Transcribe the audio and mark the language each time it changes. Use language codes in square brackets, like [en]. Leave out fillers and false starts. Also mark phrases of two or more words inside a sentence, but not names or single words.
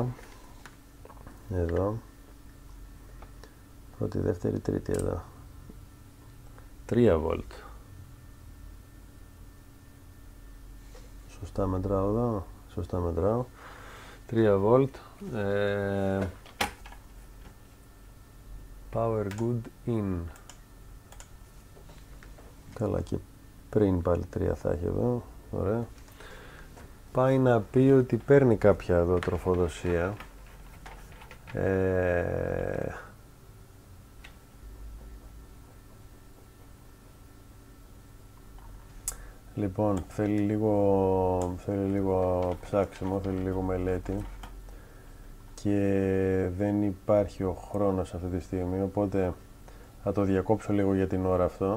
[el] Εδώ. Πρώτη, δεύτερη, τρίτη εδώ. 3 βολτ. Σωστά μετράω εδώ. Σωστά μετράω. 3 βολτ. [en] Power good in. [el] Καλά, και πριν πάλι 3 θα έχει εδώ. Ωραία. Πάει να πει ότι παίρνει κάποια εδώ τροφοδοσία. Λοιπόν, θέλει λίγο ψάξιμο, θέλει λίγο μελέτη και δεν υπάρχει ο χρόνος αυτή τη στιγμή, οπότε θα το διακόψω λίγο για την ώρα αυτό.